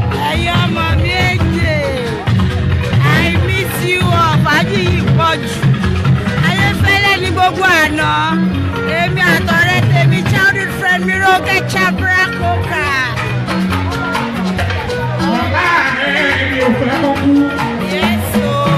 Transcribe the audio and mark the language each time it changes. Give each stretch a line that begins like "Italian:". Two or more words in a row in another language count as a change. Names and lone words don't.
Yoruba: Ẹ̀yin ọmọ mi èjè,
English: I miss you all,
Yoruba: fàájì yìí pọ̀ jù. Ayéfẹ́lẹ́ ni gbogbo àná, èmi àtọ̀rẹ́ tèmi,
English: childhood Friend
Yoruba: mi Ronke Chabra Coker. Ọ̀gá rẹ̀ ni ò fẹ́ kó kú. Yes, o.